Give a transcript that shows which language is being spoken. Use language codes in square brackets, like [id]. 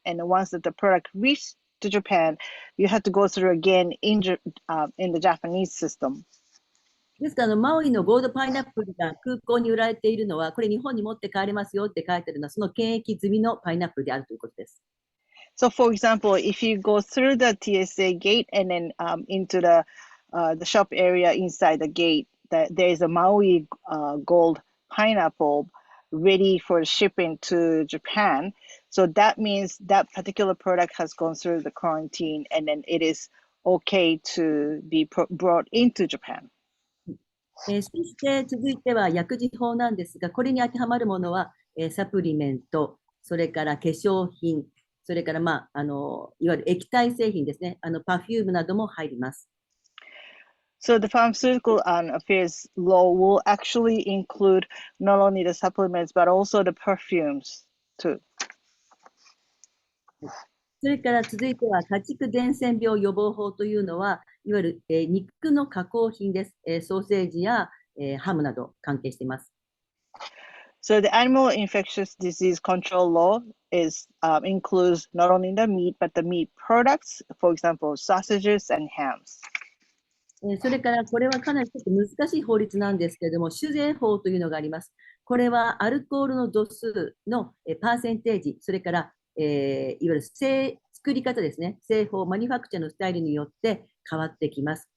[en] And once that the product reaches to Japan, you have to go through again in the Japanese system. [ja] ですからマウイのゴールドパイナップルが空港に売られているのは、これ日本に持って帰れますよって書いてあるのは、その検疫済みのパイナップルであるということです。 [en] So, for example, if you go through the TSA gate and then into the shop area inside the gate, there is a Maui gold pineapple ready for shipping to Japan. So that means that particular product has gone through the quarantine and then it is okay to be brought into Japan. [ja] そして続いては薬事法なんですが、これに当てはまるものは、サプリメント、それから化粧品、それから、いわゆる液体製品ですね、パフュームなども入ります。 [en] So the pharmaceutical affairs law will actually include not only the supplements, but also the perfumes too. [ja] それから続いては家畜伝染病予防法というのは、いわゆる、肉の加工品です。ソーセージや、ハムなど関係しています。 [en] So the animal infectious disease control law includes not only the meat, but the meat products, for example, sausages and hams. [ja] それからこれはかなりちょっと難しい法律なんですけれども、酒税法というのがあります。これはアルコールの度数のパーセンテージ、それからいわゆる作り方ですね、製法、マニュファクチャーのスタイルによって変わってきます。